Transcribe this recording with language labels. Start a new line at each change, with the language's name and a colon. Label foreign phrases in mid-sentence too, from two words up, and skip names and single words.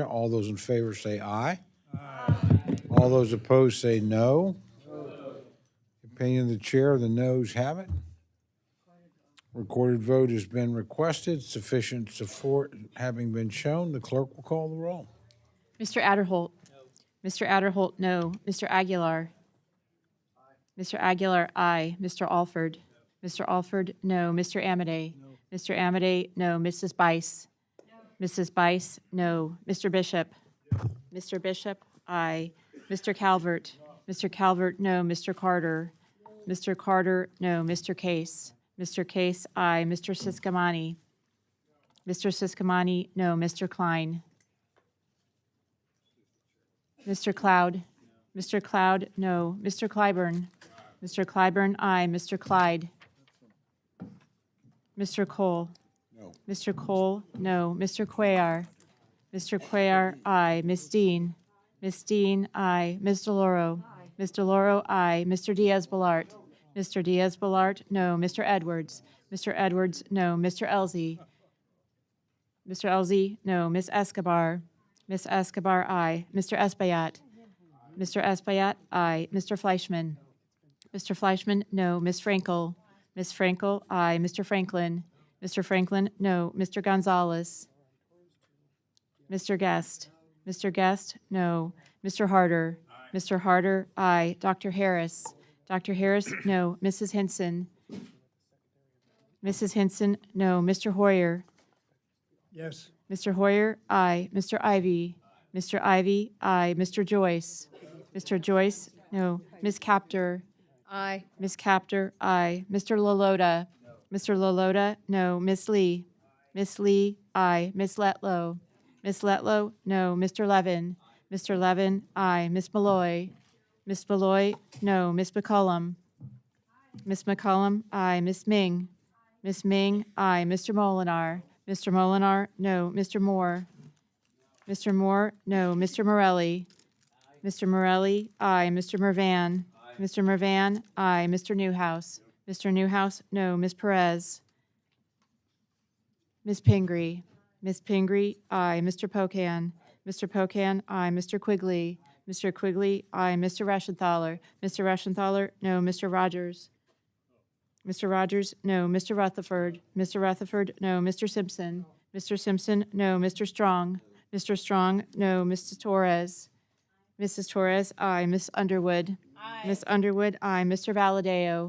English: All those in favor say aye. Aye. All those opposed say no. Opinion of the chair, the noes have it. Recorded vote has been requested. Sufficient support having been shown, the clerk will call the roll. Mr. Adderholt. Mr. Adderholt, no. Mr. Aguilar. Mr. Aguilar, aye. Mr. Alford. Mr. Alford, no. Mr. Amodei. Mr. Amodei, no. Mrs. Bice. Mrs. Bice, no. Mr. Bishop. Mr. Bishop, aye. Mr. Calvert. Mr. Calvert, no. Mr. Carter. Mr. Carter, no. Mr. Case. Mr. Case, aye. Mr. Siscomani. Mr. Siscomani, no. Mr. Klein. Mr. Cloud. Mr. Cloud, no. Mr. Clyburn. Mr. Clyburn, aye. Mr. Clyde. Mr. Cole. Mr. Cole, no. Mr. Cuellar? Mr. Cuellar, aye. Ms. Dean? Ms. Dean, aye. Ms. DeLauro? Ms. DeLauro, aye. Mr. Diaz-Balart? Mr. Diaz-Balart, no. Mr. Edwards? Mr. Edwards, no. Mr. Elzey? Mr. Elzey, no. Ms. Escobar? Ms. Escobar, aye. Mr. Espaillat? Mr. Espaillat, aye. Mr. Fleischman? Mr. Fleischman, no. Ms. Frankel? Ms. Frankel, aye. Mr. Franklin? Mr. Franklin, no. Mr. Gonzalez? Mr. Guest? Mr. Guest, no. Mr. Harder? Mr. Harder, aye. Dr. Harris? Dr. Harris, no. Mrs. Hinson? Mrs. Hinson, no. Mr. Hoyer? Yes. Mr. Hoyer, aye. Mr. Ivy? Mr. Ivy, aye. Mr. Joyce? Mr. Joyce, no. Ms. Capter? Aye. Ms. Capter, aye. Mr. Lalota? Mr. Lalota, no. Ms. Lee? Ms. Lee, aye. Ms. Letlow? Ms. Letlow, no. Mr. Levin? Mr. Levin, aye. Ms. Malloy? Ms. Malloy, no. Ms. McCollum? Ms. McCollum, aye. Ms. Ming? Ms. Ming, aye. Mr. Molinar? Mr. Molinar, no. Mr. Moore? Mr. Moore, no. Mr. Morelli? Mr. Morelli, aye. Mr. Mervan? Mr. Mervan, aye. Mr. Newhouse? Mr. Newhouse, no. Ms. Perez? Ms. Pingree? Ms. Pingree, aye. Mr. Pocan? Mr. Pocan, aye. Mr. Quigley? Mr. Quigley, aye. Mr. Reschenthaler? Mr. Reschenthaler, no. Mr. Rogers? Mr. Rogers, no. Mr. Rutherford? Mr. Rutherford, no. Mr. Simpson? Mr. Simpson, no. Mr. Strong? Mr. Strong, no. Mrs. Torres? Mrs. Torres, aye. Ms. Underwood? Aye. Ms. Underwood, aye. Mr. Valadao?